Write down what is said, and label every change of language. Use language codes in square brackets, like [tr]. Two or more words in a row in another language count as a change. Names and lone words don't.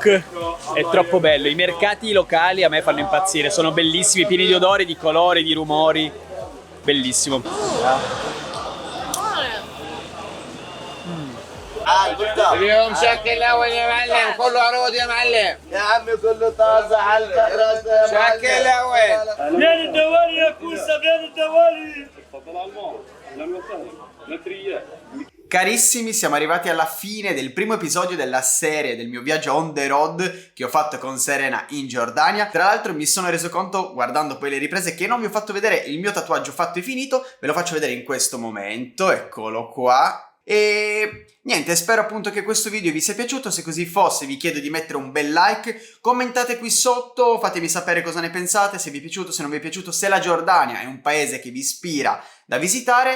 [it] È troppo bello, i mercati locali a me fanno impazzire, sono bellissimi, pieni di odori, di colori, di rumori, bellissimo. [ar] اليوم شكل اول يا معلم كله عروض يا معلم يا عمي كله طازه على الكراسه شكل اول Vieni الدوالي يا كوسه vieni الدوالي. تفضل على الماء. اهلا وسهلا. 3 ايام. [it] Carissimi, siamo arrivati alla fine del primo episodio della serie del mio viaggio [en] on the road [it] che ho fatto con Serena in Giordania. Tra l'altro mi sono reso conto, guardando poi le riprese, che non vi ho fatto vedere il mio tatuaggio fatto e finito. Ve lo faccio vedere in questo momento, eccolo qua. E niente, spero appunto che questo video vi sia piaciuto. Se così fosse vi chiedo di mettere un bel like, commentate qui sotto, fatemi sapere cosa ne pensate, se vi è piaciuto, se non vi è piaciuto, se la Giordania è un paese che vi ispira da visitare.